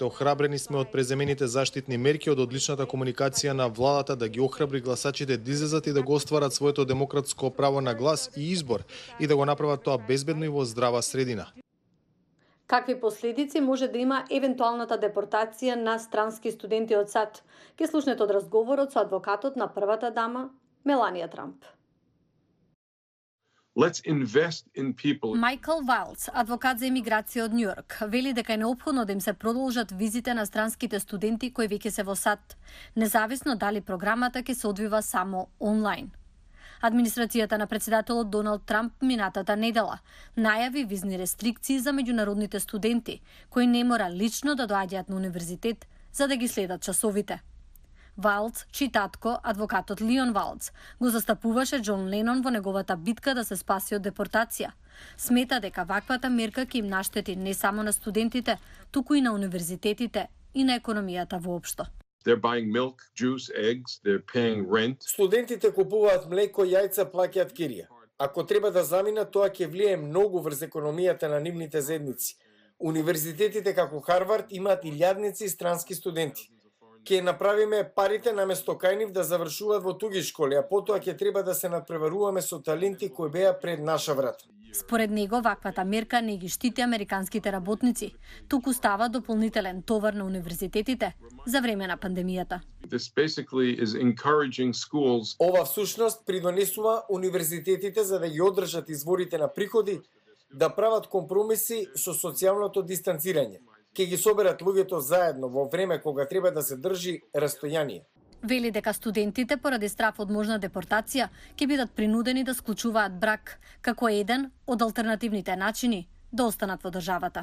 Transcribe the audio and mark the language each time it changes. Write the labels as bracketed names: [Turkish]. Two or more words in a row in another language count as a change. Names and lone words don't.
[Macedonian] Охрабрени сме од преземените заштитни мерки, од одличната комуникација на владата да ги охрабри гласачите да излезат и да го остварат своето демократско право на глас и избор и да го направат тоа безбедно и во здрава средина. Какви последици може да има евентуалната депортација на странски студенти од САД? Ке слушнете од разговорот со адвокатот на првата дама Меланија Трамп. [English] Let's invest in people. [Macedonian] Майкл Вайлдс, адвокат за емиграција од Њујорк, вели дека е неопходно да им се продолжат визите на странските студенти кои веќе се во САД, независно дали програмата ќе се одвива само онлайн. Администрацијата на председателот Доналд Трамп минатата недела најави визни рестрикции за меѓународните студенти кои не мора лично да доаѓаат на универзитет за да ги следат часовите. Вайлдс, чиј татко, адвокатот Лион Вайлдс, го застапуваше Џон Ленон во неговата битка да се спаси од депортација. Смета дека ваквата мерка ќе им наштети не само на студентите, туку и на универзитетите и на економијата воопшто. [English] They're buying milk, juice, eggs, they're paying rent. [Macedonian] Студентите купуваат млеко, јајца, плаќаат кирија. Ако треба да заминат, тоа ќе влијае многу врз економијата на нивните заедници. Универзитетите како Харвард имаат илјадници странски студенти. Ќе направиме парите наместо кај нив да завршуваат во туги школи, а потоа ќе треба да се надпреваруваме со таленти кои беа пред наша врата. Според него, ваквата мерка не ги штити американските работници, туку става дополнителен товар на универзитетите за време на пандемијата. [English] This basically is encouraging schools. [Macedonian] Ова всушност придонесува универзитетите за да ги одржат изворите на приходи, да прават компромиси со социјалното дистанцирање. Ке ги соберат луѓето заедно во време кога треба да се држи растојание. Вели дека студентите поради страф од можна депортација ќе бидат принудени да склучуваат брак како еден од алтернативните начини да останат во државата.